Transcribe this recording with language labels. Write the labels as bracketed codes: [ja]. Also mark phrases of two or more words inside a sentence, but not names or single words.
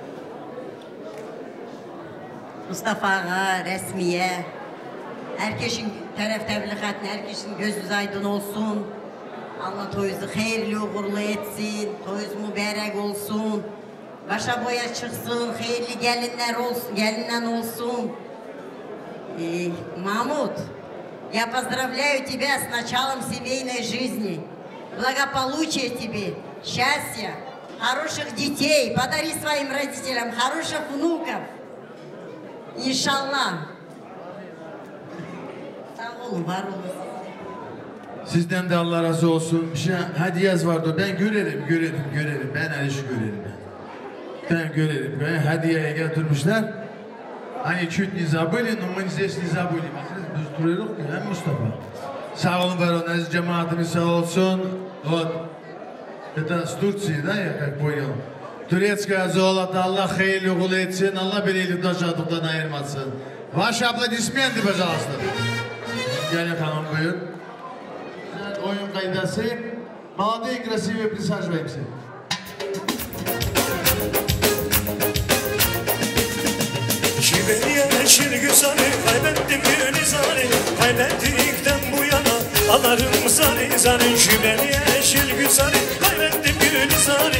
[tr] Mustafa Ağa, resmiye, herkesin teref tebliğatine, herkesin gözü aydın olsun. Allah toyuzu hayırlı uğurlu etsin, toyuz mübarek olsun, başa boya çıksın, hayırlı gelinler olsun, gelinen olsun. [ru] Мамут, я поздравляю тебя с началом семейной жизни, благополучия тебе, счастья, хороших детей, подари своим родителям хороших внуков, иншаллах. [tr] Sağ olun, var olun. Sizden de Allah razı olsun. Bir şey hediyeniz vardı. Ben görerim. Ben her işi görerim. Ben görerim. Ben hediyeye getirmişler. [ru] Hani чуть не забыли, но мы здесь не забыли. [tr] Biz duruyoruz ki hem Mustafa. Sağ olun, var olun. Aziz cemaatimiz sağ olsun. [ru] Вот. Это с Турции, да, я как понял. Турецкое золото. [tr] Allah hayırlı uğurlu etsin. Allah bireylikten şadıktan ayırmasın. [ru] Ваши аплодисменты, пожалуйста. [tr] Gelin hanım, buyur. Oyun kaydası. [ru] Молодые, красивые, присаживаемся. [tr] Kiberiye yeşil güzeli, kaybettim gülizarı. Kaybettikten bu yana alarım zari. Kiberiye yeşil güzeli, kaybettim gülizarı.